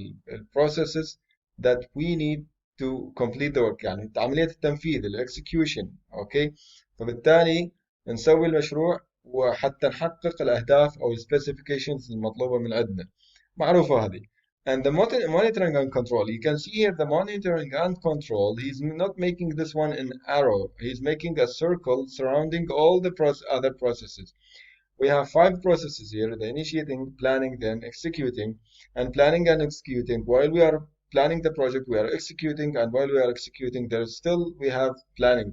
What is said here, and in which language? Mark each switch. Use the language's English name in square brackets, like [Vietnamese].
[English] ال processes that we need to complete the work، [Arabic] يعني عملية التنفيذ [English] ال execution. [Arabic] اوكي، فبالتالي نسوي المشروع وحتى نحقق الأهداف أو ال specifications المطلوبة من عندنا، معروفة هذه. [English] And the monitoring and control, you can see here the monitoring and control, he's not making this one an arrow, he's making a circle surrounding all the other processes. We have 5 processes here: the initiating, planning, then executing. And planning and executing, while we are planning the project, we are executing, and while we are executing, there's still we have planning.